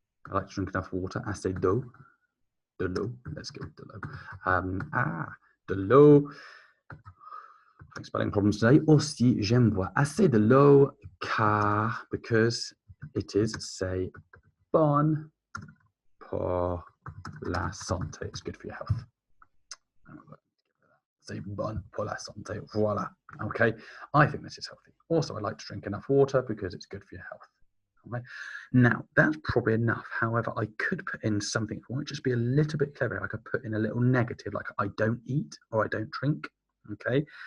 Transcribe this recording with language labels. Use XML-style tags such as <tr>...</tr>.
<en>I like to drink enough water.</en> <fr>Assez d'eau. De l'eau.</fr> <en>Let's go with</en> <fr>de l'eau. De l'eau.</fr> <en>Spelling problems today.</en> <fr>Aussi, j'aime boire assez de l'eau car,</fr> <en>because it is,</en> <fr>c'est bon pour la santé.</fr> <en>It's good for your health.</en> <fr>C'est bon pour la santé. Voila.</fr> <en>Okay. I think this is healthy. Also, I like to drink enough water because it's good for your health. Okay. Now, that's probably enough. However, I could put in something. If I want to just be a little bit clever, I could put in a little negative, like I don't eat or I don't drink. Okay.</en>